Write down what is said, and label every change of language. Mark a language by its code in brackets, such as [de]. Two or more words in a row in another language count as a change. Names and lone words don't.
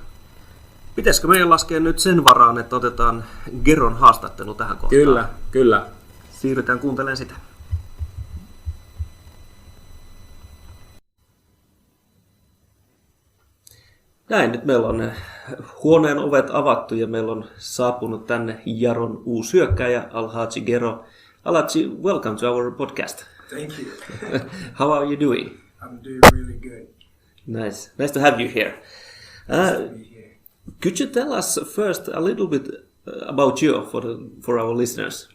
[fi] Pitäisikö meidän laskea nyt sen varaan, että otetaan Geron haastattelu tähän kohtaan? Kyllä. Siirrytään kuuntelemaan sitä. Näin, nyt meillä on huoneen ovet avattu ja meillä on saapunut tänne Jaron uusi hyökkääjä Alhaji Gero. [en] Alhaji, welcome to our podcast. Thank you. How are you doing? I'm doing really good. Nice to have you here. Could you tell us first a little bit about you for our listeners?